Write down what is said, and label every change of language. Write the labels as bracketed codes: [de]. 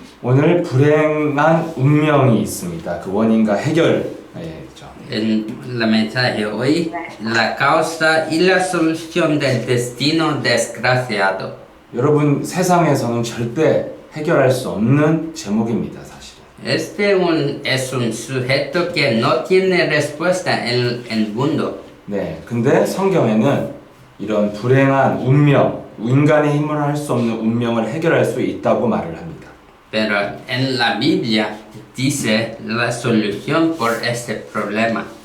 [ko] 오늘 불행한 운명이 있습니다. 그 원인과 해결이죠. [es] En la mensaje hoy, la causa y la solución del destino desgraciado. [ko] 여러분 세상에서는 절대 해결할 수 없는 제목입니다, 사실은. [es] Es un sujeto que no tiene respuesta en el mundo. [ko] 네, 근데 성경에는 이런 불행한 운명, 인간의 힘으로 할 수 없는 운명을 해결할 수 있다고 말을 합니다. [es] Pero en la Biblia dice la solución por este problema.